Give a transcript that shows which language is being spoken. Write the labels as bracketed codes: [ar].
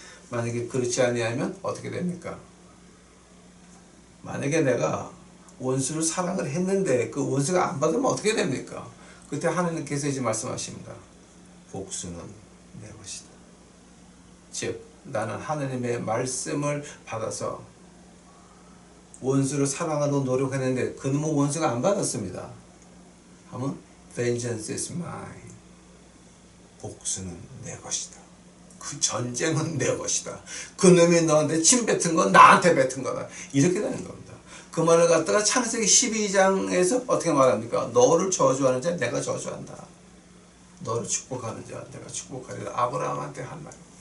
[ko] 만약에 그렇지 아니하면 어떻게 됩니까? 만약에 내가 원수를 사랑을 했는데 그 원수가 안 받으면 어떻게 됩니까? 그때 하나님께서 이제 말씀하십니다. 복수는 내 것이다. 즉 나는 하나님의 말씀을 받아서 원수를 사랑하려고 노력했는데 그놈은 원수가 안 받았습니다. 하면 [en] vengeance is mine. [ko] 복수는 내 것이다. 그 전쟁은 내 것이다. 그놈이 너한테 침 뱉은 건 나한테 뱉은 거다. 이렇게 되는 겁니다. 그 말을 갖다가 창세기 12장에서 어떻게 말합니까? 너를 저주하는 자 내가 저주한다. 너를 축복하는 자 내가 축복하리라. 아브라함한테 한 말.